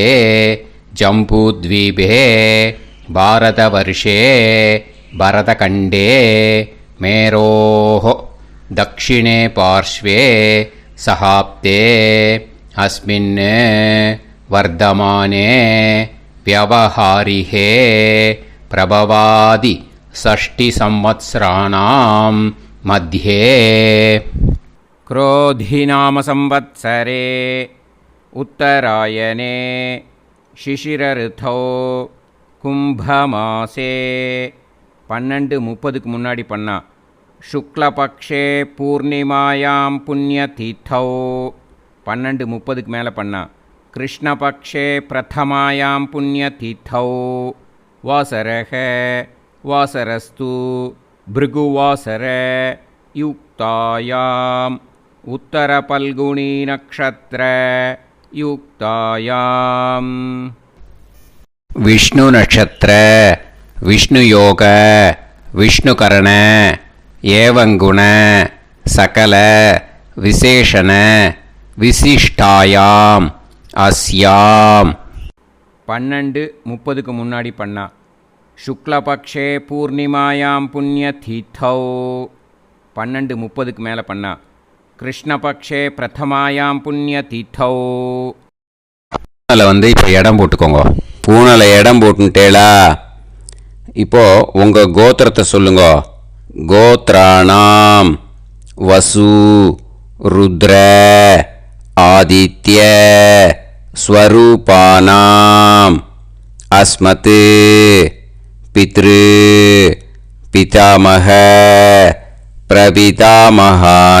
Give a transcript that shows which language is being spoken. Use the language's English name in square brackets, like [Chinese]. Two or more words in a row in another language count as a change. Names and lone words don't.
[Sanskrit] जम्बूद्वीपे भारतवर्षे भरतखण्डे मेरोः दक्षिणे पार्श्वे सहाब्दे अस्मिन् वर्तमाने व्यवहारिहे प्रभवादि षष्टि संवत्सराणां मध्ये क्रोधिनाम संवत्सरे उत्तरायणे शिशिरऋतौ कुंभमासे 12:30 [Tamil] முன்னாடி பண்ணா. [Sanskrit] शुक्लपक्षे पूर्णिमायां पुण्यतिथौ 12:30 [Tamil] மேலே பண்ணா. [Sanskrit] कृष्णपक्षे प्रथमायां पुण्यतिथौ वासरः वासरस्तु भृगुवासर युक्तायाम् उत्तरपल्गुनी नक्षत्र युक्तायाम्. विष्णु नक्षत्र विष्णु योग विष्णुकरण एवं गुण सकल विशेषण विशिष्टायाम अस्याम. [Tamil] 12:30 முன்னாடி பண்ணா. [Sanskrit] शुक्लपक्षे पूर्णिमायां पुण्यतिथौ 12:30 [Tamil] மேலே பண்ணா. [Sanskrit] कृष्णपक्षे प्रथमायां पुण्यतिथौ. [Tamil] பூனலை இப்போ இடம் போட்டுக்கோங்க. பூனலை இடம் போட்டுட்டேளா? இப்போது உங்கள் கோத்திரத்தை சொல்லுங்க. [Sanskrit] गोत्राणां वसु रुद्र आदित्य स्वरूपाणां अस्मत् पितृ पितामह प्रपितामहानां.